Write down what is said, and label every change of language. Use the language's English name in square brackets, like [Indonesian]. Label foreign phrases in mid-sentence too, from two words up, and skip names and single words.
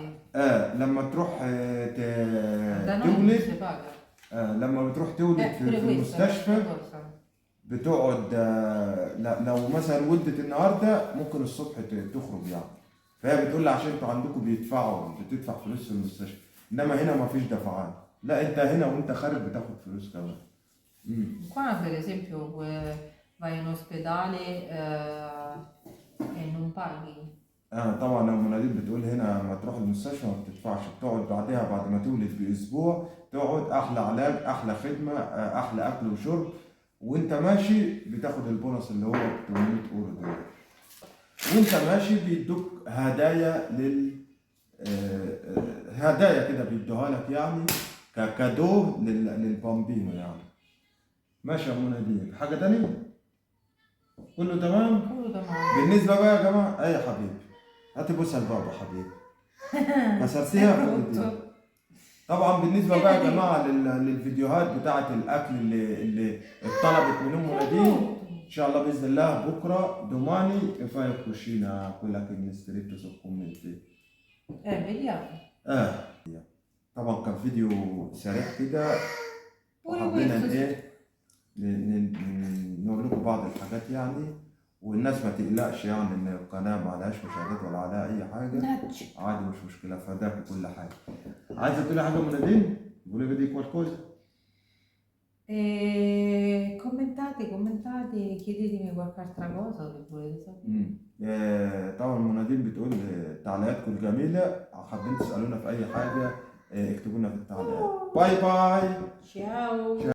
[Arabic] لما تروح [Italian] Da noi non si [Arabic] تولد، [Italian] paga. [Arabic] لما بتروح تولد [Italian] Pure [Arabic] في [Italian] questa è [Arabic] المستشفى [Italian] un'altra cosa. [Arabic] بتقعد لو مثلا ولدت النهارده ممكن الصبح تخرج يعني. فهي بتقول لي عشان انتوا عندكم بتدفع فلوس في المستشفى، انما هنا مفيش دفعات. لا انت هنا وانت خارج بتاخد فلوس كمان. [Italian] Qua per esempio vai in ospedale e non paghi. [Arabic] طبعا المناديب بتقول هنا ما تروح المستشفى ما بتدفعش، بتقعد بعدها بعد ما تولد باسبوع تقعد احلى علاج احلى خدمه احلى اكل وشرب، وانت ماشي بتاخد البونص اللي هو 800 اورو دول. وانت ماشي بيدوك هدايا هدايا كده بيدوها لك يعني ككادو للبامبينو يعني. ماشي يا مناديب، حاجه تانية؟ كله تمام؟ [Italian] Quello da male. [Arabic] بالنسبه بقى يا جماعه اي يا حبيبي هاتي بوسه لبابا حبيبي كسرتيها [Italian] È [Arabic] خدتيها. [Italian] brutto. [Arabic] طبعا بالنسبه بقى يا جماعه للفيديوهات بتاعه الاكل اللي اتطلبت من ام [Italian] È [Arabic] نادين، [Italian] brutto. [Arabic] ان شاء الله باذن الله بكره [Italian] domani fai cucina quella che mi hai scritto sul commenti. Vediamo. [Arabic] اه طبعا كان فيديو سريع كده، [Italian] Pure [Arabic] وحبينا [Italian] questo sì. [Arabic] ايه نقول لكم بعض الحاجات يعني، والناس ما تقلقش يعني ان القناه ما عليهاش مشاهدات ولا عليها اي حاجه، [Italian] Mannaggia. [Arabic] عادي مش مشكله، فداك كل حاجه. عايزه تقولي حاجه من نادين؟ قولي بدي qualcosa. [Italian] Commentate, chiedetemi qualche altra cosa che volete sapere. [Arabic] طبعا منادين بتقول تعليقاتكم الجميله، حابين تسالونا في اي حاجه اكتبوا لنا في التعليقات. باي باي. [Italian] Ciao!